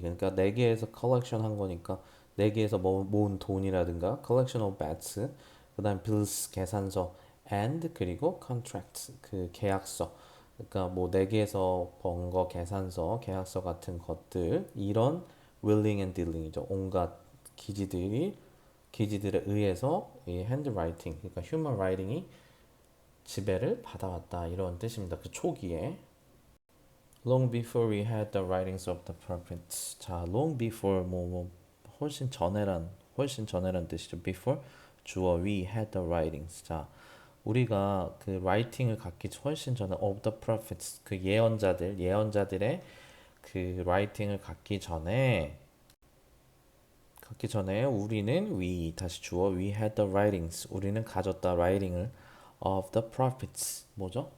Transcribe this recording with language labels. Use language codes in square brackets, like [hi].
[ko] 그러니까 내기에서 collection 한 거니까 내기에서 모은 돈이라든가 [en] collection of bets [ko] 그다음 bills 계산서 and 그리고 contract 그 계약서 그러니까 뭐 내기에서 번 거 계산서 계약서 같은 것들 이런 [en] willing and dealing [ko] 이죠. 온갖 기지들에 의해서 이 handwriting 그러니까 human writing이 지배를 받아왔다 이런 뜻입니다. [en] 그 초기에 long before we had the writings of the prophets. [ko] 자, [en] long before [ko] 훨씬 전에란 뜻이죠. [en] before 주어 we had the writings. [ko] 자, 우리가 그 writing을 갖기 훨씬 전에 of the prophets 그 예언자들의 그 writing을 갖기 전에 우리는 다시 주어 [en] we had the writings [ko] 우리는 가졌다 writing을 [en] of the prophets [ko] 뭐죠?